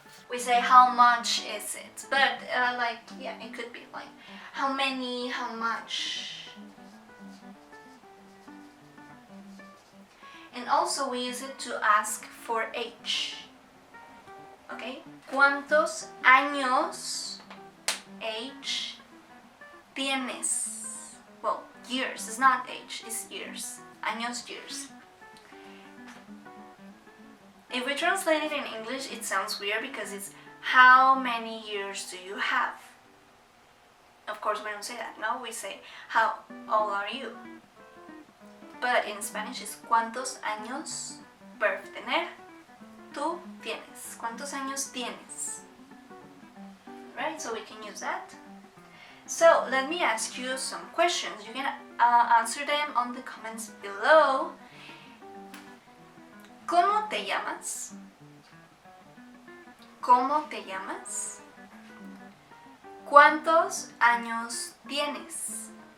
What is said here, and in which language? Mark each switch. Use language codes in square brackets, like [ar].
[en] We say how much is it, but yeah, it could be like how many, how much. And also we use it to ask for age. Okay? [es] ¿Cuántos años, age, tienes? [en] Well, years, it's not age, it's years. Años, years. If we translate it in English, it sounds weird because it's how many years do you have? Of course, we don't say that, no? We say, how old are you? But in Spanish, it's [es] ¿cuántos años, [en] verb tener, [es] tú tienes? ¿Cuántos años tienes? [en] Right, so we can use that. So, let me ask you some questions. You can answer them on the comments below. [es] ¿Cómo te llamas? ¿Cómo te llamas? ¿Cuántos años tienes?